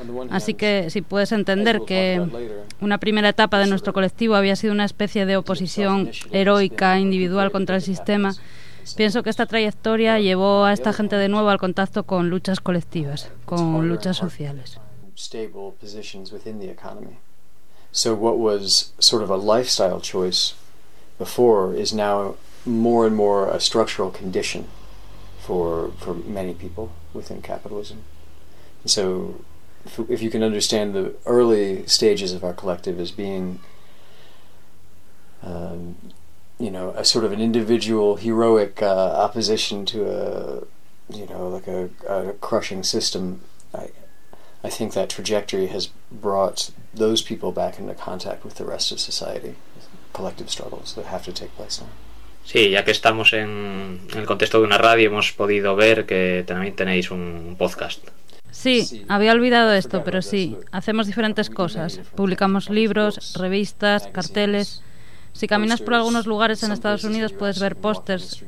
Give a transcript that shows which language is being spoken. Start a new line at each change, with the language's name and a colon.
Spanish: Así que si puedes entender que una primera etapa de nuestro colectivo había sido una especie de oposición heroica individual contra el sistema, pienso que esta trayectoria llevó a esta gente de nuevo al contacto con luchas colectivas, con luchas sociales.
English: Stable positions within the economy. So what was sort of a lifestyle choice before is now more and more a structural condition for many people within capitalism. And so if you can understand the early stages of our collective as being a sort of an individual heroic opposition to a crushing system, I think that trajectory has brought those people back into contact with the rest of society, collective struggles that have to take place now.
Spanish: Sí, ya que estamos en el contexto de una radio, hemos podido ver que también tenéis un podcast. Sí, había olvidado esto, pero sí, hacemos diferentes cosas. Publicamos libros, revistas, carteles. Si caminas por algunos lugares en Estados Unidos puedes ver pósters.